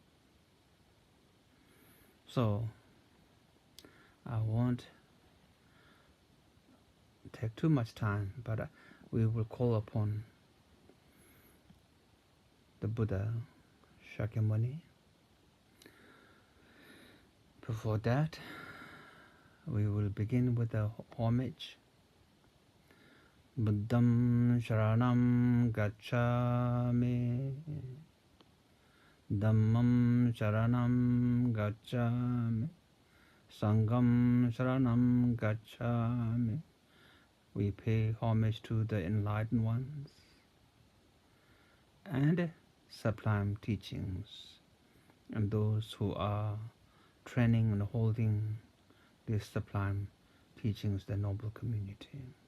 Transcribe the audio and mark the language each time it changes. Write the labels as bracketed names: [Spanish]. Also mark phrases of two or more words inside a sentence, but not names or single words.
[English] So I won't take too much time, but we will call upon the Buddha Shakyamuni. Before that, we will begin with the homage. [Pali] Buddham Sharanam Gacchami, Dhammam Sharanam Gacchami, Sangham Sharanam Gacchami. [English] We pay homage to the enlightened ones and sublime teachings, and those who are training and holding these sublime teachings, the noble community.